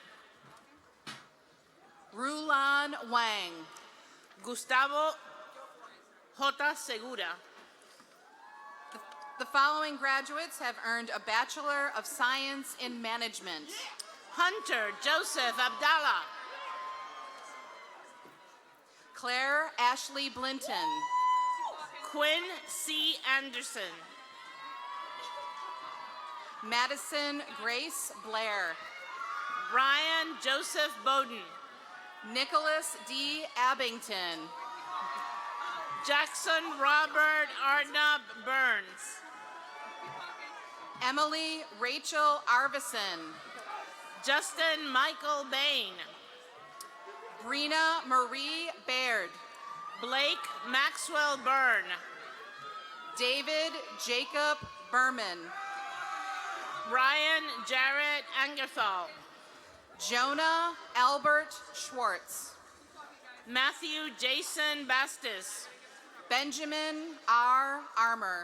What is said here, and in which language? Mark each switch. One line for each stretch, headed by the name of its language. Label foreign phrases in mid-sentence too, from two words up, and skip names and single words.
English: Rulan Wang. Gustavo J. Segura. The following graduates have earned a Bachelor of Science in Management. Hunter Joseph Abdallah. Claire Ashley Blinton. Quinn C. Anderson. Madison Grace Blair. Ryan Joseph Bowden. Nicholas D. Abington. Jackson Robert Arnab Burns. Emily Rachel Arvison. Justin Michael Bain. Brina Marie Baird. Blake Maxwell Byrne. David Jacob Berman. Ryan Jarrett Angerthal. Jonah Albert Schwartz. Matthew Jason Bastis. Benjamin R. Armour.